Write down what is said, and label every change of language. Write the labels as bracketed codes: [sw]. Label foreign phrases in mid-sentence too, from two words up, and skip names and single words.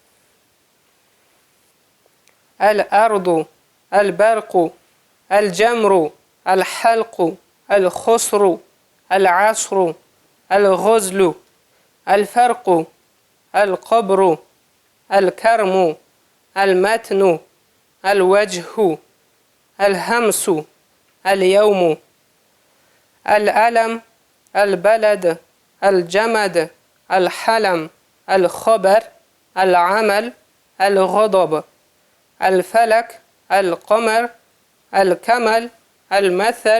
[ar] الأرض البرق الجمر الحلق الخسر العصر الغزل الفرق القبر الكرم المتن الوجه, әл-хамсу, اليوم الألم البلد الجمد, الحلم الخبر العمل الغضب الفلك القمر الكمل المثل